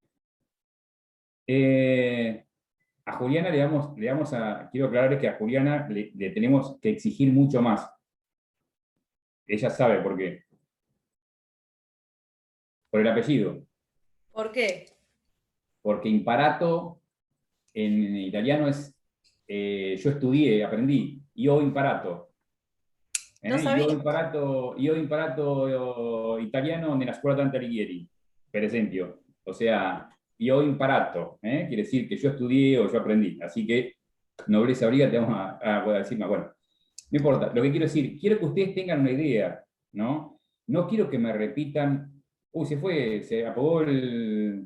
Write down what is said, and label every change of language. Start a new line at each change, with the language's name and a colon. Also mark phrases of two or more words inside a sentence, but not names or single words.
Spanish: A Juliana quiero aclararles que a Juliana le tenemos que exigir mucho más. Ella sabe por qué. Por el apellido. ¿Por qué? Porque imparato en italiano es, yo estudié, aprendí,
Italian: io imparato.
Spanish: No sabía.
Italian: Io ho imparato italiano nella scuola Dante Alighieri, per esempio.
Spanish: O sea, yo he imparato, quiere decir que yo estudié o yo aprendí. Así que nobleza obliga, te vamos a decir más. Bueno, no importa. Lo que quiero decir, quiero que ustedes tengan una idea, ¿no? No quiero que me repitan, uy, se fue, se apagó el...